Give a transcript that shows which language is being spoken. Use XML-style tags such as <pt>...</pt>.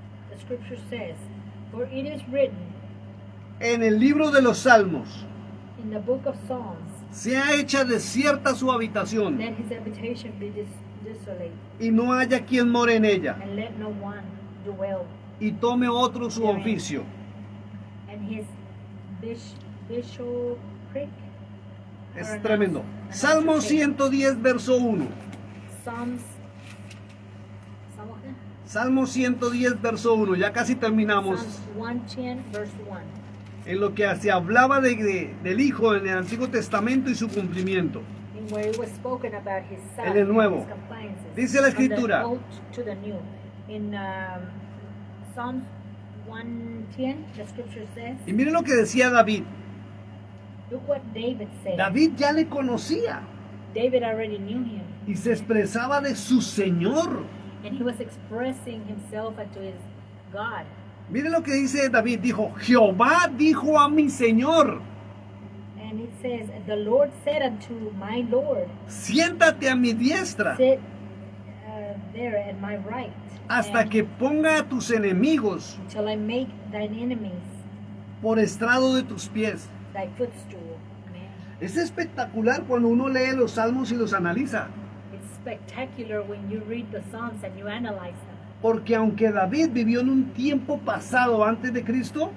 <en>The scripture says, for it is written</en> <es>en el libro de los Salmos,</es> <en>in the book of Psalms,</en> <es>sea hecha desierta su habitación,</es> <en>let his habitation be desolate,</en> <es>y no haya quien more en ella,</es> <en>and let no one dwell,</en> <es>y tome otro su oficio.</es> <en>and his bishopric.</en> <es>Es tremendo. Salmo 110, verso 1.</es> <en>Psalms.</en> <es>Salmo 110, verso 1. Ya casi terminamos.</es> <en>Psalms 110, verse 1.</en> <es>En lo que se hablaba del Hijo en el Antiguo Testamento y su cumplimiento.</es> <en>In where it was spoken about his son</en> <es>En el Nuevo.</es> <en>and his compliances.</en> <es>Dice la</es> <en>From the</en> <es>Escritura.</es> <en>Old to the New. In Psalms 110, the scripture says,</en> <es>Y miren lo que decía David.</es> <en>look what David said.</en> <es>David ya le conocía</es> <en>David already knew him,</en> <es>y se expresaba de su Señor.</es> <en>and he was expressing himself unto his God.</en> <es>Miren lo que dice David. Dijo, Jehová dijo a mi Señor,</es> <en>And it says, the Lord said unto my Lord,</en> <es>siéntate a mi diestra</es> <en>sit there at my right,</en> <es>hasta</es> <en>and</en> <es>que ponga a tus enemigos</es> <en>until I make thine enemies</en> <es>por estrado de tus pies.</es> <en>thy footstool. Man,</en> <es>Es espectacular cuando uno lee los salmos y los analiza.</es> <en>it's spectacular when you read the Psalms and you analyze them.</en> <es>Porque aunque David vivió en un tiempo pasado antes de Cristo,</es>